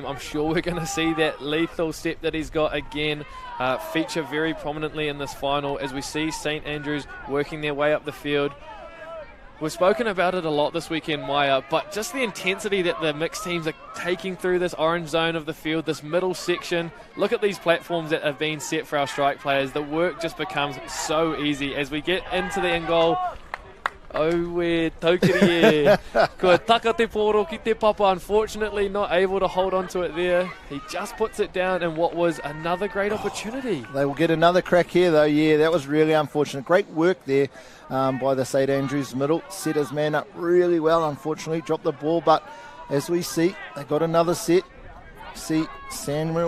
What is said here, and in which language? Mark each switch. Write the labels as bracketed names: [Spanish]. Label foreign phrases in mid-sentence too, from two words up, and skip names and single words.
[English] I'm sure we're going to see that lethal step that he's got again feature very prominently in this final as we see St Andrews working their way up the field. We've spoken about it a lot this weekend, Maya, but just the intensity that the mixed teams are taking through this orange zone of the field, this middle section. Look at these platforms that have been set for our strike players. The work just becomes so easy as we get into the end goal. [Māori] Oue taukiri e. Kua taka te poro ki te papa, [English] unfortunately not able to hold on to it there. He just puts it down in what was another great opportunity. They will get another crack here though. Yeah, that was really unfortunate. Great work there by the St Andrews middle. Set his man up really well, unfortunately. Dropped the ball, but as we see, they got another set.